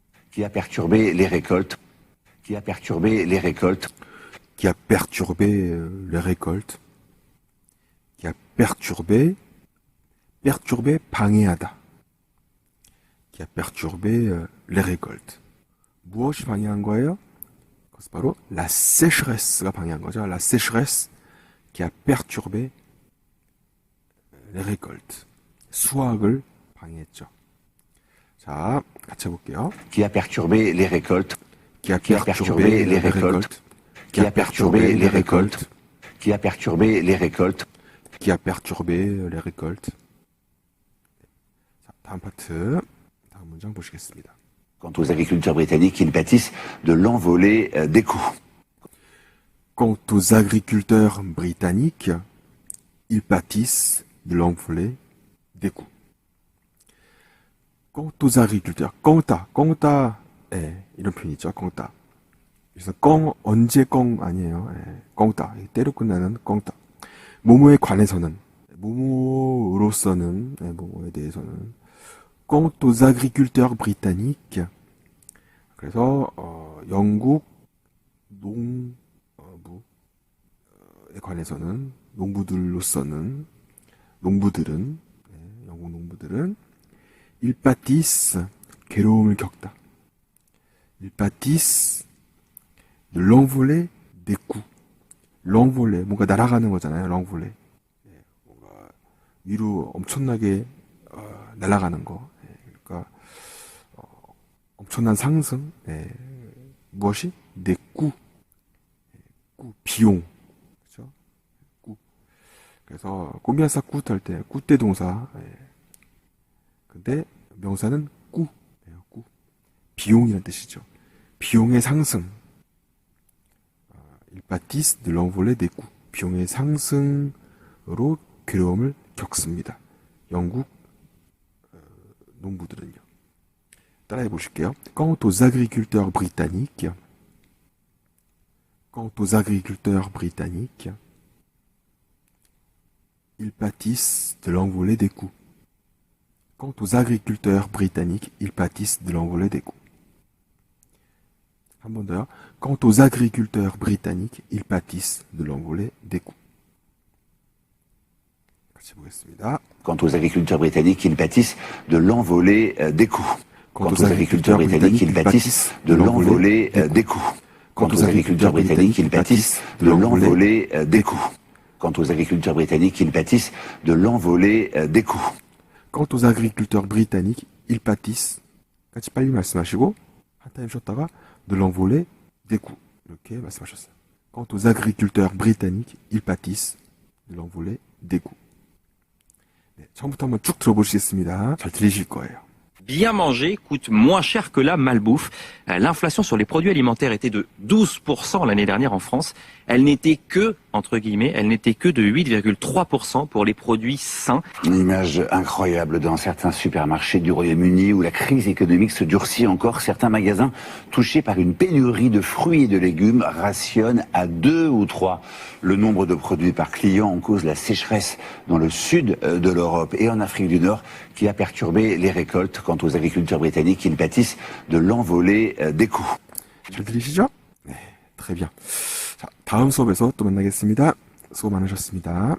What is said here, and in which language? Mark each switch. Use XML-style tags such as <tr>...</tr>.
<fr>Qui a perturbé les récoltes. Qui a perturbé les récoltes. Qui a perturbé les récoltes. Qui a perturbé</fr> <ko>방해하다.</ko> <fr>Qui a perturbé les récoltes.</fr> <ko>무엇이 방해한 거예요? 그것은 바로 la sécheresse가 방해한 거죠.</ko> <fr>La sécheresse qui a perturbé les récoltes.</fr> <ko>수확을 방해했죠. 자, 같이 해볼게요.</ko> <fr>Qui a perturbé les récoltes. Qui a perturbé les récoltes. Qui a perturbé les récoltes. Qui a perturbé les récoltes. Qui a perturbé les récoltes.</fr> <ko>자, 다음 파트, 다음 문장 보시겠습니다.</ko> <fr>Quant aux agriculteurs britanniques, ils pâtissent de l'envolée des coûts. Quant aux agriculteurs britanniques, ils pâtissent de l'envolée des coûts. Quant aux agriculteurs,</fr> <ko>꽁따, 이런 표현 있죠, 꽁따. 그래서 언제 아니에요. 꽁따, 때로 끝나는 꽁따. 모모에 관해서는, 모모로서는, 모모에 대해서는,</ko> <fr>quant aux agriculteurs britanniques,</fr> <ko>그래서 영국 농부에 관해서는 농부들로서는 농부들은 영국 농부들은</ko> <fr>ils pâtissent</fr> <ko>괴로움을 겪다.</ko> <fr>ils pâtissent de l'envolée des coûts.</fr> <ko>l'envolée 뭔가 날아가는 거잖아요. l'envolée 뭔가 위로 엄청나게 날아가는 거. 그러니까 엄청난 상승. 무엇이? des coûts. 비용. 그렇죠? coût. 그래서 꼬미아사 굿 할 때 굿대 동사. 근데 명사는 꾸. 꾸. 비용이라는 뜻이죠. 비용의 상승.</ko> <fr>ils pâtissent de l'envolée des coûts.</fr> <ko>비용의 상승으로 괴로움을 겪습니다. 영국 농부들은요. 따라해 보실게요.</ko> <fr>Quant aux agriculteurs britanniques, ils pâtissent de l'envolée des coûts. Quant aux agriculteurs britanniques, ils pâtissent de l'envolée des coûts.</fr> <ko>한 번 더요.</ko> <fr>Quant aux agriculteurs britanniques, ils pâtissent de l'envolée des coûts.</fr> <ko>같이 보겠습니다.</ko> <fr>Quant aux agriculteurs britanniques, ils pâtissent de l'envolée des coûts. Quant aux agriculteurs britanniques, ils pâtissent de l'envolée des coûts. Quant aux agriculteurs britanniques, ils pâtissent de l'envolée des coûts. Quant aux agriculteurs britanniques, ils pâtissent de l'envolée des coûts. Quant aux agriculteurs britanniques, ils pâtissent.</fr> <ko>같이 빨리 말씀하시고 한 타임 쉬었다가</ko> <fr>de l'envolée des coûts.</fr> <ko>이렇게 말씀하셨어요.</ko> <fr>Quant aux agriculteurs britanniques, ils pâtissent de l'envolée des coûts.</fr> <ko>네, 처음부터 한번 쭉 들어보시겠습니다. 잘 들리실 거예요.</ko> <fr>Bien manger coûte moins cher que la malbouffe. L'inflation sur les produits alimentaires était de 12% l'année dernière en France. Elle n'était que, entre guillemets, elle n'était que de 8,3% pour les produits sains. Une image incroyable dans certains supermarchés du Royaume-Uni où la crise économique se durcit encore. Certains magasins touchés par une pénurie de fruits et de légumes rationnent à 2 ou 3 le nombre de produits par client. En cause la sécheresse dans le sud de l'Europe et en Afrique du Nord qui a perturbé les récoltes. Quant aux agriculteurs britanniques, ils pâtissent de l'envolée des coûts.</fr> <ko>잘 들리시죠? 네,</ko> <fr>très bien.</fr> <ko>자, 다음 수업에서 또 만나겠습니다. 수고 많으셨습니다.</ko>